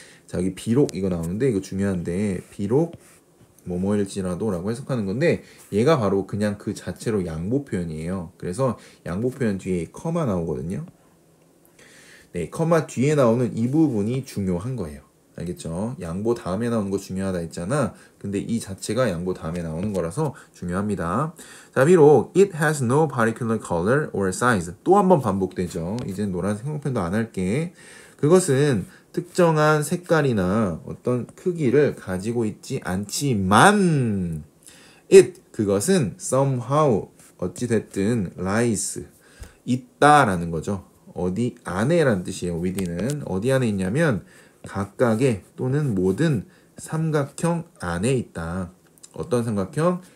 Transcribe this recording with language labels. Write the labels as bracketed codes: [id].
[ko] 자, 여기 비록 이거 나오는데 이거 중요한데 비록 뭐뭐일지라도 라고 해석하는 건데 얘가 바로 그냥 그 자체로 양보 표현이에요. 그래서 양보 표현 뒤에 커마 나오거든요. 네, 커마 뒤에 나오는 이 부분이 중요한 거예요. 알겠죠? 양보 다음에 나오는 거 중요하다 했잖아. 근데 이 자체가 양보 다음에 나오는 거라서 중요합니다. 자, 비록 [en] it has no particular color or size [ko] 또 한 번 반복되죠. 이제 노란색 형용편도 안 할게. 그것은 특정한 색깔이나 어떤 크기를 가지고 있지 않지만 그것은 somehow 어찌됐든 lies 있다라는 거죠. 어디 안에라는 뜻이에요. within은 어디 안에 있냐면 각각의 또는 모든 삼각형 안에 있다. 어떤 삼각형?